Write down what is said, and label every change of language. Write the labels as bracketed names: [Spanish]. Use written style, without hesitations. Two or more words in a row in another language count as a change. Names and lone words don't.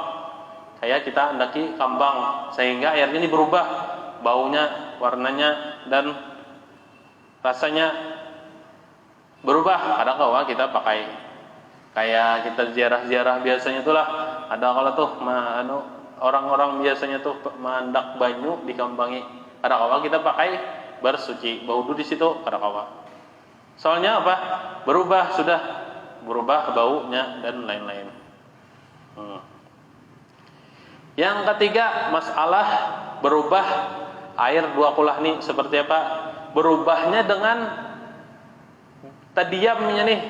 [Indonesian] Sehingga airnya ini berubah baunya, warnanya, dan rasanya berubah. Kadang kala kita pakai, kayak kita ziarah-ziarah biasanya itulah, ada kalau tuh orang-orang biasanya tuh [Banjar] mandak banyu dikambangi. [Indonesian] Ada kala kita pakai bersuci, baudu di situ ada kala. Soalnya apa? Berubah baunya dan lain-lain. Yang ketiga, masalah berubah air 2 kulah nih seperti apa? Berubahnya dengan tadiamnya nih.